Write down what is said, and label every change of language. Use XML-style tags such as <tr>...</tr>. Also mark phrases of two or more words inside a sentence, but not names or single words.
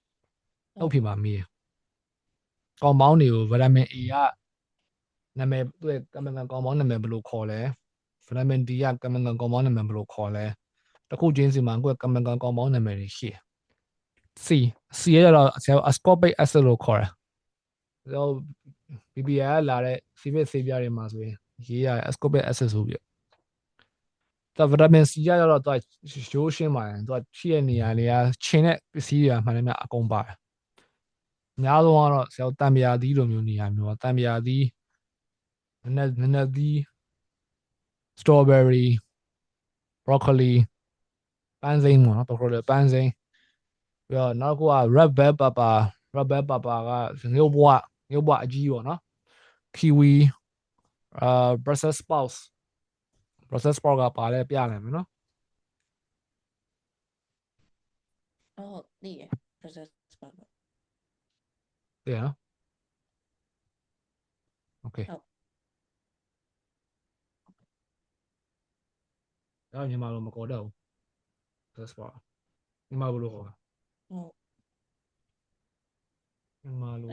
<my>နှုတ်ဖြေမှာမေးရ compound တွေကို</my> <en>vitamin A</en> <my>ကနာမည်သူ့ရဲ့</my> <en>chemical compound</en> <my>နာမည်ဘယ်လိုခေါ်လဲ</my> <en>vitamin D</en> <my>က</my> <en>chemical compound</en> <my>နာမည်ဘယ်လိုခေါ်လဲတခုချင်းစီမှာကိုယ် chemical compound နာမည်တွေရှိတယ် C ရတော့</my> <en>ascorbic acid</en> <my>လို့ခေါ်တယ်ဆိုတော့ BBI ကလာတဲ့ civic ဆေးပြားတွေမှာဆိုရင်ရေး ရ</my> <en>ascorbic acid</en> <my>ဆိုပြီးတော့</my> <en>vitamin C</en> <my>ရတော့သူကရိုးရှင်းပါတယ်သူကရှိတဲ့နေရာ တွေကချင်းတဲ့ပစ္စည်းတွေမှန်တယ်များအကုန်ပါတယ်အများဆုံးကတော့ဆရာတံပြာသီးလိုမျိုးနေရာမျိုးတံပြာသီးနည်းသီး</my> <en>strawberry broccoli</en> <my>ပန်းစိမ်းပေါ့နော် broccoli ပန်းစိမ်းပြီးတော့နောက်ခုက</my> <en>red bell pepper</en> <my>ကငရုတ်ဘွားအကြီးပေါ့နော်</my> <en>kiwi brussels sprouts</en> <my>ကပါလဲပြနိုင်မယ်နော်</my> <en>သိရ Brussels sprout</en> <my>သိရနော် okay အဲ့မြန်မာလိုမခေါ်တော့ဘူး</my> <en>Brussels sprout</en> <my>မြန်မာဘယ်လိုခေါ်မြန်မာလို</my>